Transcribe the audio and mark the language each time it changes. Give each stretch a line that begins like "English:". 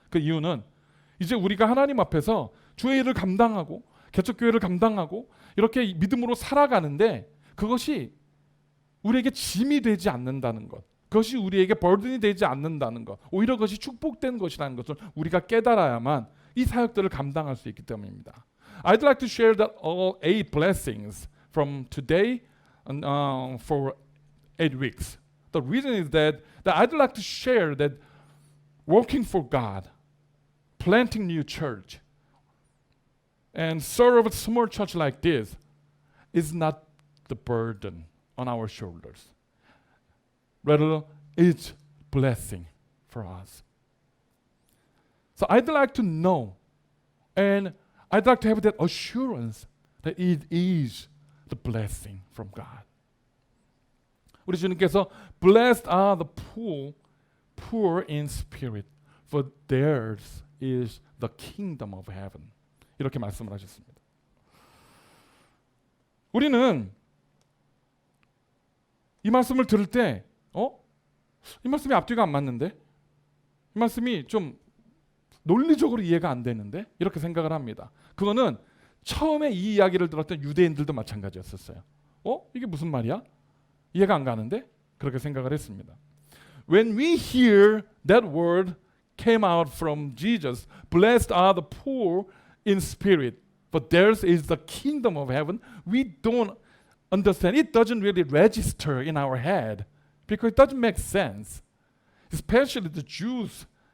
Korean: 그 이유는 이제 우리가 하나님 앞에서 주의 일을 감당하고 개척교회를 감당하고 이렇게 믿음으로 살아가는데 그것이 우리에게 짐이 되지 않는다는 것, 그것이 우리에게 버든이 되지 않는다는 것, 오히려 그것이 축복된 것이라는 것을 우리가 깨달아야만 이 사역들을 감당할 수 있기 때문입니다.
English: I'd like to share that all 8 blessings from today for 8 weeks. The reason is that I'd like to share that working for God, planting new church, and serve a small church like this is not the burden on our shoulders. Rather, it's blessing for us. So I'd like to know, and I'd like to have that assurance that it is the blessing from God.
Korean: 우리 주님께서
English: blessed are the poor in spirit, for theirs is the kingdom of heaven.
Korean: 이렇게 말씀을 하셨습니다. 우리는 이 말씀을 들을 때 이 말씀이 앞뒤가 안 맞는데? 이 말씀이 좀 논리적으로 이해가 안 되는데? 이렇게 생각을 합니다. 그거는 처음에 이 이야기를 들었던 유대인들도 마찬가지였었어요. 이게 무슨 말이야? 이해가 안 가는데? 그렇게 생각을 했습니다.
English: When we hear that word came out from Jesus, blessed are the poor in spirit, but theirs is the kingdom of heaven, we don't understand. It doesn't really register in our head because it doesn't make sense. Especially the Jews